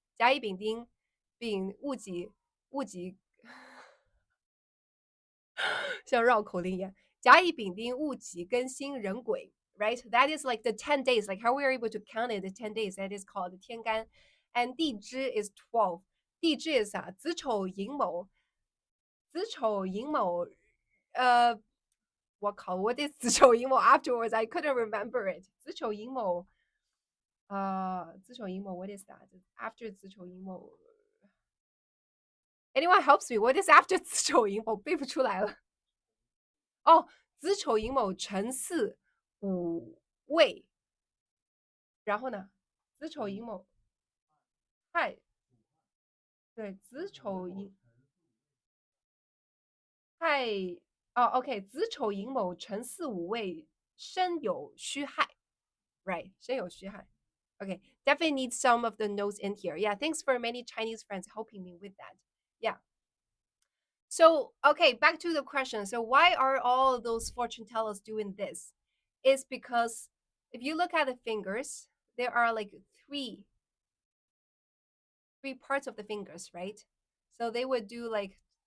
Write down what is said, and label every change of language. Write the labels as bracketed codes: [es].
[zh] 甲乙丙丁丙戊己，像绕口令一样。甲乙丙丁戊己庚辛壬癸，right? [en] That is like the 10 days, like how we are able to count it, the 10 days. That is called 天干. And 地支 is 12. 地支 is 啥？子丑寅卯，子丑寅卯，我靠， what is 子丑寅卯 afterwards? I couldn't remember it. [zh] 子丑寅卯，子丑寅卯 [en] what is that? After 子丑寅卯，anyone helps me? What is after 子丑寅卯？ [zh] 背不出来了。哦，子丑寅卯辰巳午未，然后呢，子丑寅卯亥，对，子丑寅亥，哦，OK，子丑寅卯辰巳午未申酉戌亥，right，申酉戌亥。 [en] Okay, definitely need some of the notes in here. Yeah, thanks for many Chinese friends helping me with that. Yeah. So, okay, back to the question. So, why are all of those fortune tellers doing this? It's because if you look at the fingers, there are like three parts of the fingers, right? So they would do like